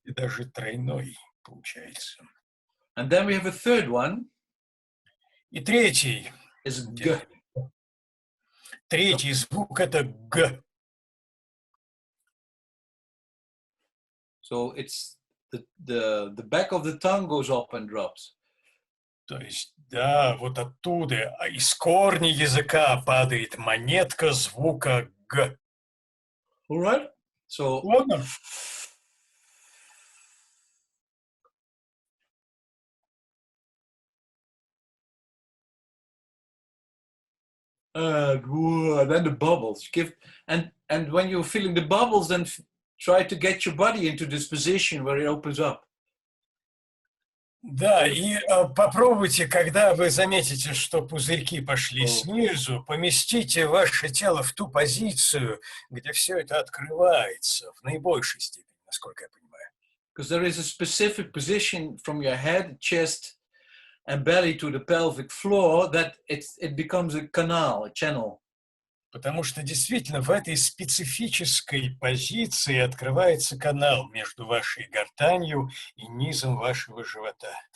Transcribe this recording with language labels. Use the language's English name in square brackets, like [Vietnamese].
[Russian] И даже тройной получается. [English] And then we have a third one. [Russian] И третий. [English] Is G. [Russian] Третий звук это Г. [English] So it's the back of the tongue goes up and drops. [Russian] То есть, да, вот оттуда, из корня языка падает монетка звука Г. [English] All right? So, [Russian] Ладно. [English] then the bubbles. And when you're feeling the bubbles, then try to get your body into this position where it opens up. [Russian] Да, и попробуйте, когда вы заметите, что пузырьки пошли снизу, поместите ваше тело в ту позицию, где все это открывается в наибольшей степени, насколько я понимаю. [English] Because there is a specific position from your head, chest, and belly to the pelvic floor that it becomes a canal, a channel. [Russian] Потому что действительно в этой специфической позиции открывается канал между вашей гортанью и низом вашего живота.